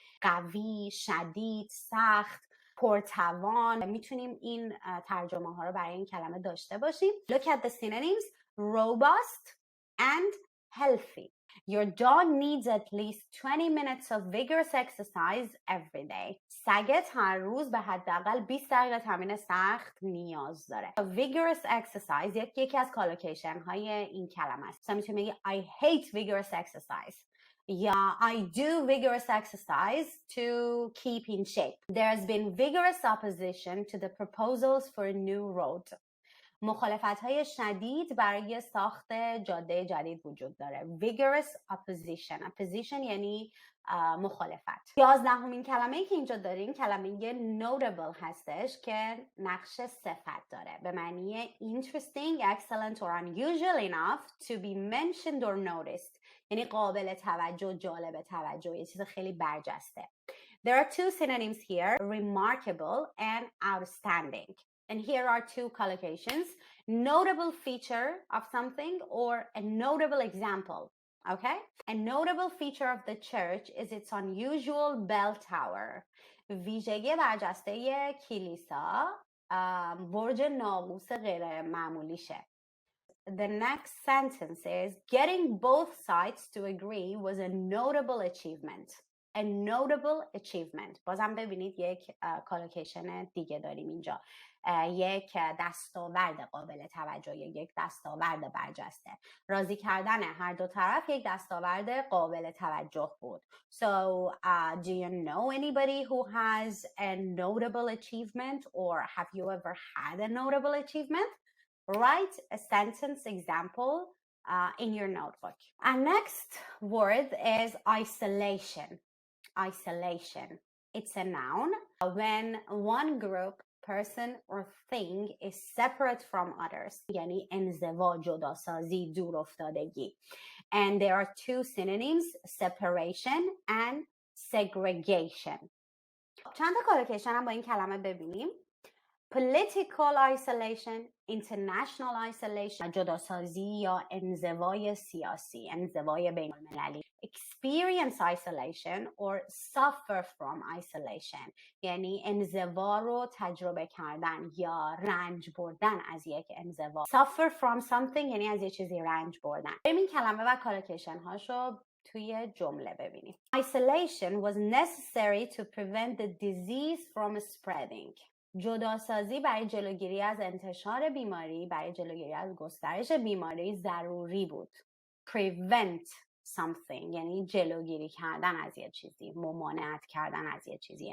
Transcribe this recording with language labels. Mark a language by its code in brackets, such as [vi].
[fa] قوی، شدید، سخت، پرتوان. میتونیم این ترجمه ها رو برای این کلمه داشته باشیم. [en] Look at the synonyms: robust and healthy. Your dog needs at least 20 minutes of vigorous exercise every day. [fa] سگت هر روز به حداقل 20 دقیقه تمرین سخت نیاز داره. [en] Vigorous exercise [fa] یکی از کالوکیشن های این کلمه است. مثلا میتونی بگی [en] I hate vigorous exercise [fa] یا [en] I do vigorous exercise to keep in shape. There has been vigorous opposition to the proposals for a new road. [fa] مخالفت‌های شدید برای ساخت جاده جدید وجود داره. [en] Vigorous opposition [fa] یعنی مخالفت. 11مین کلمه‌ای که اینجا داریم کلمه notable هستش که نقش صفت داره به معنی [en] interesting, excellent or unusual enough to be mentioned or noticed. [fa] یعنی قابل توجه، جالب توجه، یه چیز خیلی برجسته. [en] There are two synonyms here: remarkable and outstanding. And here are two collocations: notable feature of something or a notable example. Okay? A notable feature of the church is its unusual bell tower. ویژگی برجسته کلیسا برج ناقوس غیر معمولیشه. The next sentence is getting both sides to agree was a notable achievement. A notable achievement. [fa] bازم ببینید یک کالوکیشن دیگه داریم اینجا. یک دستاورد قابل توجه، یک دستاورد برجسته. راضی کردن هر دو طرف یک دستاورد قابل توجه بود. [en] So, do you know anybody who has a notable achievement, or have you ever had a notable achievement? Write a sentence example in your notebook. Our next word is isolation. Isolation. It's a noun when one group, person or thing is separate from others. [fa] یعنی انزوا، جداسازی، دور افتادگی. [en] And there are two synonyms: separation and segregation. [fa] چند تا کالوکیشن هم با این کلمه ببینیم. [en] Political isolation, international isolation، [fa] جداسازی یا انزوای سیاسی، انزوای بین المللی. [en] Experience isolation or suffer from isolation، [fa] یعنی انزوا رو تجربه کردن یا رنج بردن از یک انزوا. [en] Suffer from something [fa] یعنی از یک چیزی رنج بردن. بریم این کلمه و کالوکیشن هاشو توی جمله ببینیم. [en] Isolation was necessary to prevent the disease from spreading. [fa] جداسازی برای جلوگیری از انتشار بیماری، برای جلوگیری از گسترش بیماری ضروری بود. Prevent something یعنی جلوگیری کردن از یه چیزی، ممانعت کردن از یه چیزی.